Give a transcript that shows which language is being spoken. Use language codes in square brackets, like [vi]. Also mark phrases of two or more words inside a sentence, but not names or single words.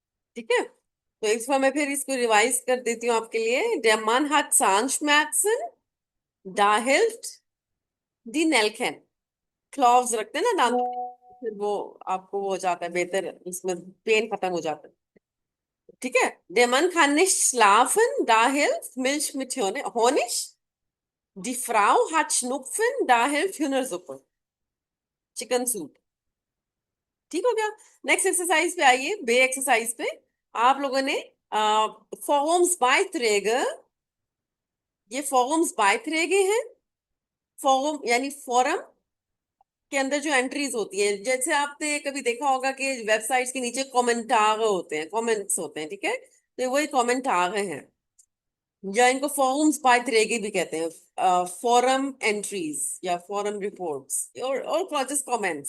[hi] ठीक है, तो इस बार मैं फिर इसको रिवाइज कर देती हूँ आपके लिए। [de] Der Mann hat Zahnschmerzen, da hilft die Nelken। [hi] क्लॉव्स रखते हैं ना दांत पे, फिर वो आपको वो हो जाता है बेहतर, उसमें पेन खत्म हो जाता है। ठीक है, [de] Der Mann kann nicht schlafen, da hilft Milch mit Honig। Die Frau hat Schnupfen, da hilft Hühnersuppe, [en] chicken soup. [hi] ठीक हो गया। [en] next exercise [hi] पे आइए, बे एक्सरसाइज पे। आप लोगों ने फॉर्म्स ये फॉर्म्स बायत्रेगे हैं। फॉर्म यानी फॉरम के अंदर जो एंट्रीज होती है, जैसे आपने कभी देखा होगा कि वेबसाइट्स के नीचे कमेंटार होते हैं, कमेंट्स होते हैं, ठीक है, तो वही कमेंटार हैं, या इनको फॉर्म्स बायत्रेगे भी कहते हैं, [en] forum entries [hi] या [en] forum reports [hi] और [en] just comments.